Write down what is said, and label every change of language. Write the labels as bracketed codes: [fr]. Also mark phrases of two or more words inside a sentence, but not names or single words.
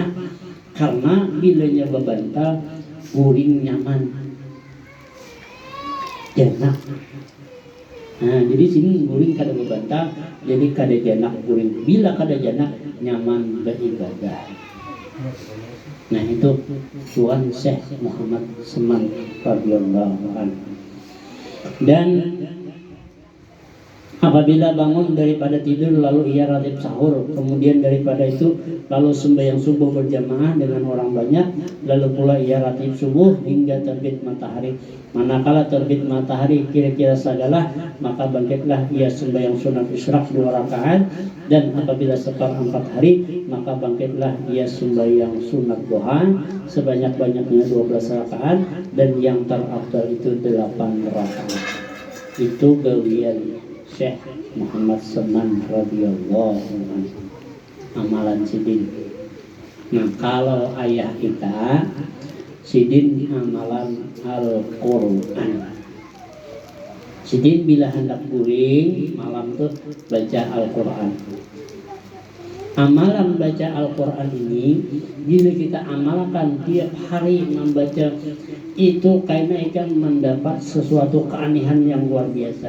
[bjn] Karena bilanya bebantal guring nyaman janak. Nah, jadi sini guring kada bebantal, jadi kada janak guring. Bila kada janak nyaman beribadah. Nah itu Tuan Syekh Muhammad Seman [ar] رضي الله عنه. [ms] Dan apabila bangun daripada tidur lalu ia ratib sahur, kemudian daripada itu lalu sembahyang subuh berjamaah dengan orang banyak, lalu pula ia ratib subuh hingga terbit matahari. Manakala terbit matahari kira-kira sagalah, maka bangkitlah ia sembahyang sunat isyraq 2 rakaat, dan apabila seperempat hari maka bangkitlah ia sembahyang sunat duha sebanyak-banyaknya 12 rakaat, dan yang terafdal itu 8 rakaat. [bjn] Itu gawian Syekh Muhammad Seman [ar] رضي الله عنه, [bjn] amalan Sidin. Nah kalau ayah kita Sidin amalan Al-Quran. Sidin bila hendak guring malam tuh baca Al-Quran. Amalan baca Al-Quran ini bila kita amalkan tiap hari membaca itu karena ikan mendapat sesuatu keanehan yang luar biasa.